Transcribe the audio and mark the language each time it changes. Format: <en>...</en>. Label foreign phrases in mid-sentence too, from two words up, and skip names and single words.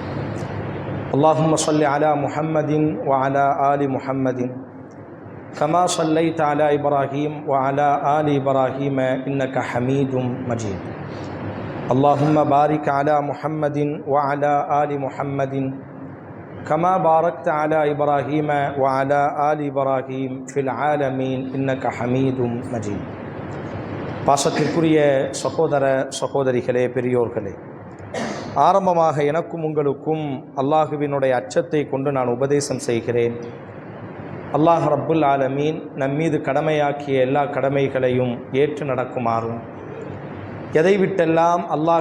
<ar>اللهم صل على محمد وعلى آل محمد كما صليت على إبراهيم وعلى آل إبراهيم إنك حميد مجيد. اللهم بارك على محمد وعلى آل محمد كما باركت على إبراهيم وعلى آل إبراهيم في العالمين إنك حميد مجيد.</ar> <ta>பாசத்திற்குரிய சகோதர சகோதரிகளே, பெரியோர்களே, ஆரம்பமாக எனக்கும் உங்களுக்கும் அல்லாஹுவினுடைய அச்சத்தை கொண்டு நான் உபதேசம் செய்கிறேன்.</ta> <ar>الله رب العالمين</ar> <ta>நம் மீது கடமையாக்கிய எல்லா கடமைகளையும் ஏற்று நடக்குமாறும், எதை விட்டெல்லாம் அல்லாஹ்</ta>